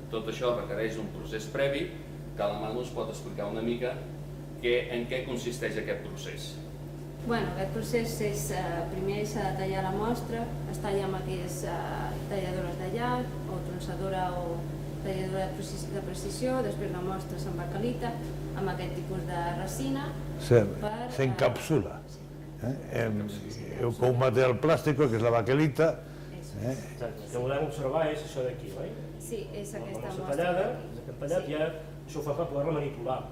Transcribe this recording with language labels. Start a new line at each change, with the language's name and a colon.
Catalan: Tot això requereix un procés previ que la Manu us pot explicar una mica en què consisteix aquest procés. Bueno, aquest procés és, primer s'ha de tallar la mostra, es talla amb aquelles talladores de llac o tronçadora o talladora de precisió, després la mostra s'embacalita amb aquest tipus de resina.
Spanish: Se encapsula con un material plástico que es la baquelita.
Catalan: Exacte, el que volem observar és això d'aquí, oi? Sí, és aquesta mostra. mostra. Aquest tallat ja això ho fa per poder-la manipular.